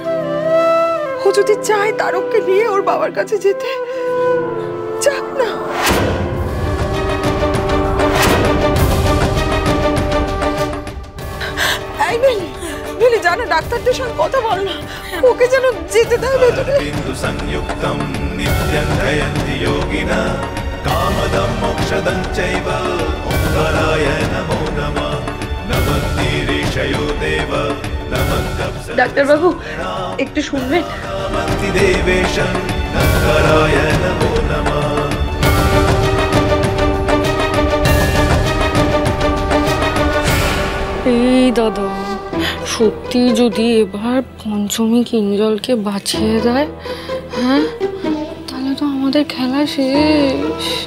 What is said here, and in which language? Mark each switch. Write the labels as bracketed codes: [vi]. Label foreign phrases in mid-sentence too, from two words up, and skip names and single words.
[bn] ও যদি চায় তারককে নিয়ে ওর বাবার কাছে যেতে, যাক না। এই মিলি জানো, ডাক্তারদের সঙ্গে কথা বল না, ওকে যেন যেতে দেয় ভেতরে। [sa] बिंदु संयुक्तं नित्यं जयन्ति योगिना कामदं मोक्षदं चैव ओंकाराय नमो नमः नमस्तीरीशयो देव [bn] ডাক্তারবাবু একটু শুনবেন? [sa] नमस्ति देवेशं ओंकाराय नमो नमः। [bn] এই দাদা, সত্যি যদি এবার পঞ্চমী কিঞ্জলকে বাঁচিয়ে দেয়, হ্যাঁ, তাহলে তো আমাদের খেলা শেষ।